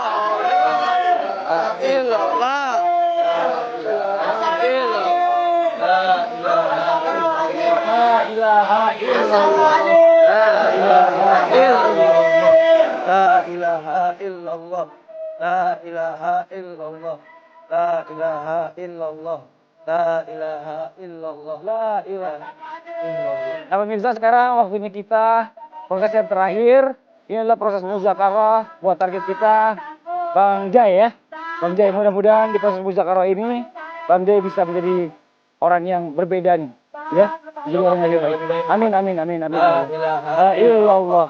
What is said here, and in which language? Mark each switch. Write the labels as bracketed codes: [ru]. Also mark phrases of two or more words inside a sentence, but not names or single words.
[ar] لا إلا الله. لا إله إلا الله. لا إله إلا الله. لا إله إلا الله. لا إله إلا الله. لا إله إلا الله. لا إله إلا الله. [id] Nah pemirsa, sekarang waktunya kita proses yang terakhir. Ini adalah proses muzakarah buat target kita Bang Jai ya. Bang Jai, mudah-mudahan di proses muzakarah ini Bang Jai bisa menjadi orang yang berbeda nih, ya. Jadi orang yang baik. Amin, amin, amin, amin. [ar] لا إله إلا الله.